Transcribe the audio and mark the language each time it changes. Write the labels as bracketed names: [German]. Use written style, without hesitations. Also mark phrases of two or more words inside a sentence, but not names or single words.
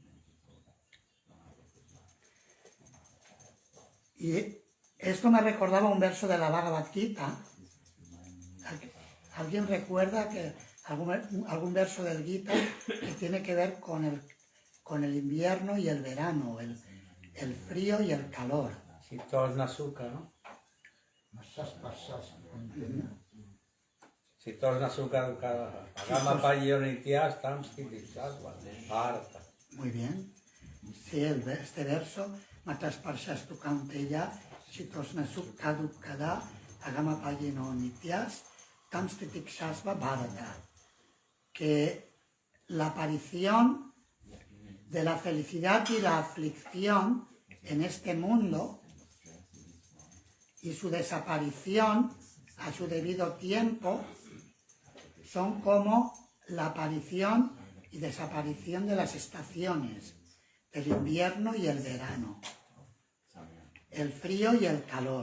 [Spanish] Y esto me recordaba un verso de la Bhagavad Gita. ¿Alguien recuerda que algún verso del Gita que tiene que ver con el invierno y el verano, el frío y el calor? [Sanskrit] Sitosna Sukha, [Spanish] ¿no? [Sanskrit] Sitosna Sukha Agama Payo Nityas Tam Stiti Sattva Bharata. [Spanish] Muy bien. Sí, este verso, [Sanskrit] Matas Parshastu Kaunteya, Sitosna Sukha Dukkada, Agama Payo Nityas Tam Stiti Sattva Bharata. [Spanish] Que la aparición de la felicidad y la aflicción en este mundo y su desaparición a su debido tiempo son como la aparición y desaparición de las estaciones, el invierno y el verano, el frío y el calor.